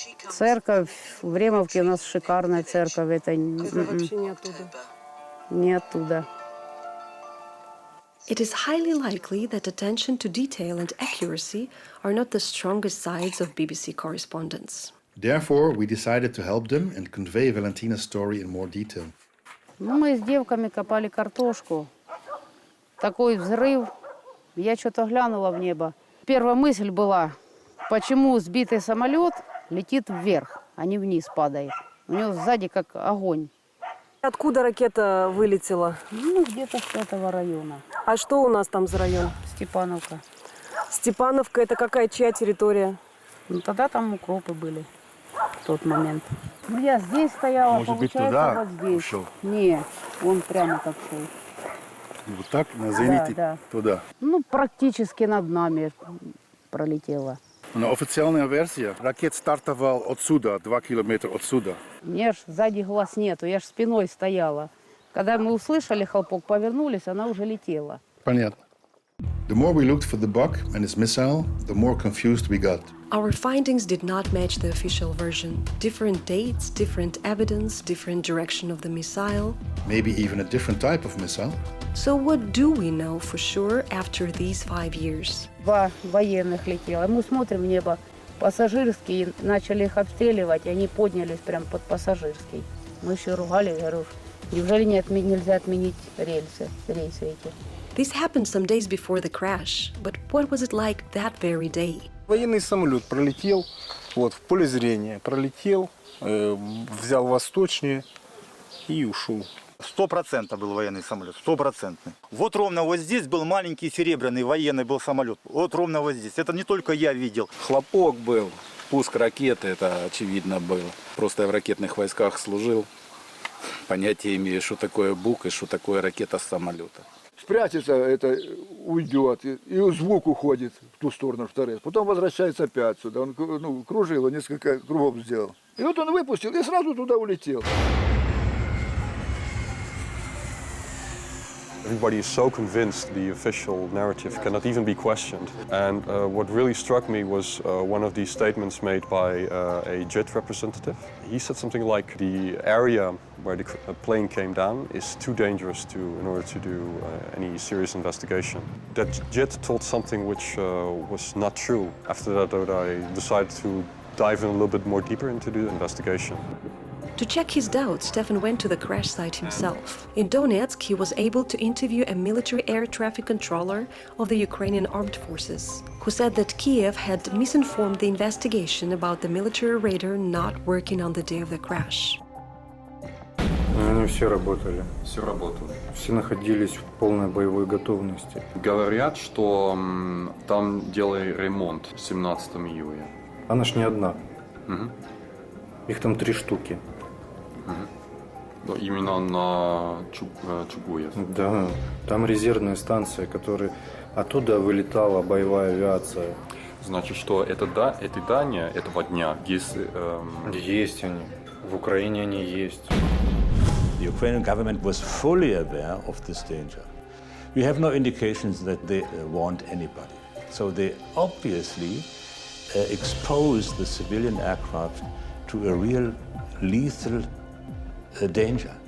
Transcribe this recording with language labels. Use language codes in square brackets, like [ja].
[ru] Церковь, в Времовке у нас шикарная церковь. Это вообще не оттуда. Не оттуда. [en] It is highly likely that attention to detail and accuracy are not the strongest sides of BBC correspondents. Therefore, we decided to help them and convey Valentina's story in more detail. [ru] Ну, мы с девками копали картошку. Такой взрыв. Я что-то глянула в небо. Первая мысль была, почему сбитый самолет летит вверх, а не вниз падает. У него сзади как огонь. Откуда ракета вылетела? Ну, где-то с этого района. А что у нас там за район? Степановка. Степановка – это какая, чья территория? Ну, тогда там укропы были в тот момент. Ну, я здесь стояла, Может быть, получается, туда вот здесь. ушел? Не, он прямо так шел. Вот так, на зените, да. туда. Ну, практически над нами пролетела. Но официальная версия, ракет стартовал отсюда, 2 километра отсюда. Мне ж сзади глаз нету, я ж спиной стояла. Когда мы услышали хлопок, повернулись, она уже летела. Понятно. [en] The more we looked for the bug and its missile, the more confused we got. Our findings did not match the official version. Different dates, different evidence, different direction of the missile. Maybe even a different type of missile. So what do we know for sure after these 5 years? [ru] Два военных летело. Мы смотрим в небо пассажирские, начали их обстреливать, и они поднялись прямо под пассажирский. Мы еще ругали, говорю, неужели нельзя отменить рейсы эти? [en] This happened some days before the crash, but what was it like that very day? [ru] Военный самолет пролетел, вот, в поле зрения, пролетел, взял восточнее и ушел. 100% был военный самолет, 100%. Вот ровно вот здесь был маленький серебряный военный был самолет. Вот ровно вот здесь. Это не только я видел. Хлопок был, пуск ракеты, это очевидно было. Просто я в ракетных войсках служил. Понятия имею, что такое бук и что такое ракета с самолета. Спрячется, это уйдет, и звук уходит в ту сторону, в торец. Потом возвращается опять сюда. Он кружил, несколько кругов сделал. И вот он выпустил и сразу туда улетел. [en] Everybody is so convinced the official narrative cannot even be questioned. And what really struck me was one of these statements made by a JIT representative. He said something like the area where the plane came down is too dangerous in order to do any serious investigation. That JIT told something which was not true. After that, I decided to dive in a little bit more deeper into the investigation. To check his doubts, Stefan went to the crash site himself. In Donetsk, he was able to interview a military air traffic controller of the Ukrainian armed forces, who said that Kiev had misinformed the investigation about the military radar not working on the day of the crash. [ru] Они все работали. Все работало. Все находились в полной боевой готовности. Говорят, что там делали ремонт 17 июля. Она ж не одна. Их там 3 штуки. Именно на Чугуев. Да, там резервная станция, которая оттуда вылетала боевая авиация. Значит, что эти здания этого дня есть? Есть они. В Украине они есть. [en] The Ukrainian government was fully aware of this danger. We have no indications that they warned anybody. So they obviously exposed the civilian aircraft to a real lethal danger.